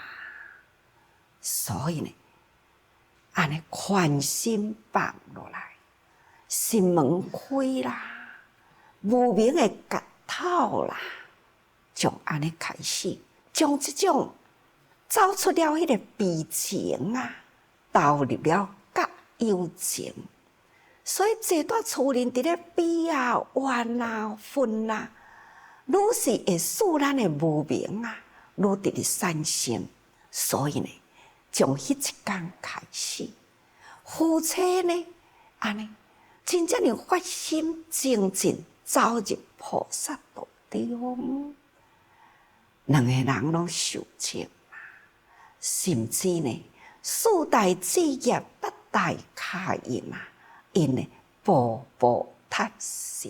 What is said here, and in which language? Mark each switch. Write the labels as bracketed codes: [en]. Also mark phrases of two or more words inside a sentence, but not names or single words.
[nan] 所以呢，安尼宽心放落来，心门开啦，无明的夹透啦，从安尼开始，将这种走出了迄个悲情啊，投入了甲友情。所以这段厝人伫咧悲啊、怨啊、愤啊，愈是会使咱的无明啊，愈伫咧产生。所以呢，从迄一天开始，夫妻呢，安尼真正的发心精进，走入菩萨道中，两个人拢受证啊，甚至呢，四大志业、八大卡因啊，因呢步步踏实。